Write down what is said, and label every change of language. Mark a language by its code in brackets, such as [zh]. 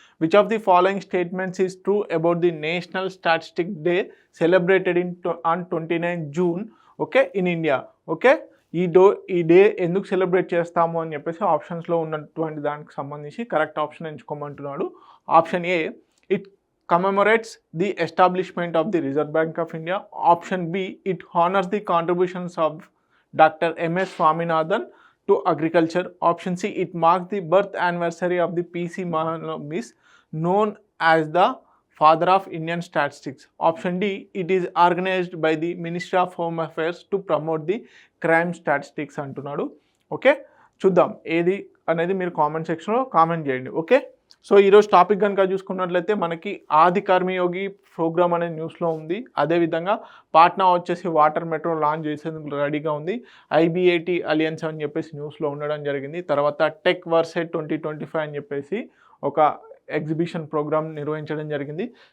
[en] Which of the following statements is true about the national statistic day celebrated on 29 June okay in India. [te] Okay, ఈ day ఎందుకు celebrate చేస్తాము అని చెప్పేసి ఆప్షన్స్లో ఉన్నటువంటి దానికి సంబంధించి correct option ఎంచుకోమంటున్నాడు. [en] Option A, it commemorates the establishment of the Reserve Bank of India. Option B, it honors the contributions of Dr. M.S. Swaminathan to agriculture. Option C, it marks the birth anniversary of the P.C. Mahalanobish, known as the father of Indian statistics. Option D, it is organized by the Ministry of Home Affairs to promote the crime statistics [te] అంటున్నాడు. Okay, చూద్దాం ఏది అనేది మీరు comment సెక్షన్లో comment చేయండి. Okay, so ఈరోజు topic కనుక చూసుకున్నట్లయితే మనకి ఆది కర్మయోగి ప్రోగ్రామ్ అనేది న్యూస్లో ఉంది. అదేవిధంగా పాట్నా వచ్చేసి వాటర్ మెట్రో లాంచ్ చేసేందుకు రెడీగా ఉంది. IBAT అలియన్స్ అని చెప్పేసి న్యూస్లో ఉండడం జరిగింది. తర్వాత టెక్ వర్సెట్ 2025 అని చెప్పేసి ఒక ఎగ్జిబిషన్ ప్రోగ్రామ్ నిర్వహించడం జరిగింది.